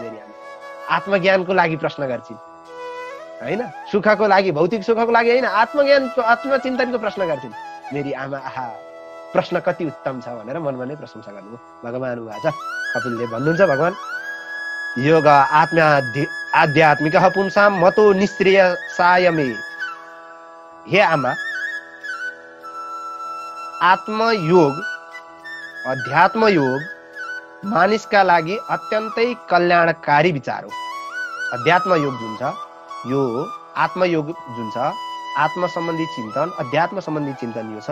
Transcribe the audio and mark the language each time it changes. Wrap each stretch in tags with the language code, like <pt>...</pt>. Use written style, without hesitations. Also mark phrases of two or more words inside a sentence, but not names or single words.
<ne>मेरी आमा आत्मज्ञानको लागि प्रश्न गर्छिन् हैन, सुखको लागि, भौतिक सुखको लागि होइन, आत्मचिन्तनको प्रश्न गर्छिन्। मेरी आमा प्रश्न कति उत्तम छ भनेर मनमा नै प्रशंसा गर्नुभयो।</ne> <sa>भगवान उवाच</sa> <ne>कपिलले भन्नुहुन्छ</ne> <sa>भगवान योग आध्यात्मिक पुंसाम मतो निश्रेय सायमे।</sa> <ne>हे आमा, आत्मयोग अध्यात्म योग मानिसका लागि अत्यन्तै कल्याणकारी विचार हो। अध्यात्म योग जुन छ, यो आत्मयोग जुन छ, आत्म सम्बन्धी चिन्तन, अध्यात्म सम्बन्धी चिन्तन यो छ।</ne>